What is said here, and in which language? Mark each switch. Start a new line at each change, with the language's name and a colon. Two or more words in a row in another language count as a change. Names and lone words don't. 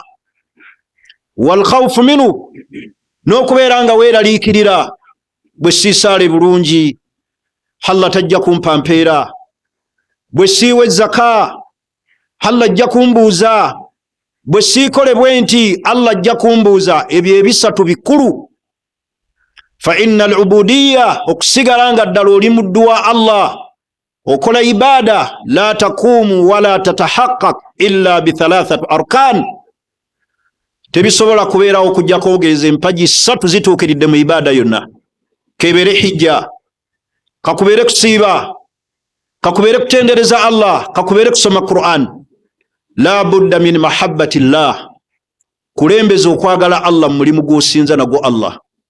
Arabic: والخوف منه,
Ganda: n'okubeera nga weeraliikirira, bwe siisaale bulungi Allah tajja kumpa mpeera, bwe siiwa ezzaka Allah ajja kumbuuza, bwe siikole bwe nti Allah ajja kumbuuza. Ebyo ebisatu bikulu.
Arabic: فإن العبودية,
Ganda: okusigala nga ddala oli muddu wa Allah, okola ibaada,
Arabic: لا تقوم ولا تتحقق إلا بثلاثة أركان.
Ganda: Tebisobola kubeerawo okujjako ogeeza empagi ssatu zituukiridde mu ibaada yonna. Kebeere hijja, kakubeere kusiiba, kakubeere kutendereza Allah, kakubeere kusoma Qur'an.
Arabic: لا بد من محبة الله,
Ganda: kulembeza okwagala Allah mu mulimu gw'osinza nagwo Allah.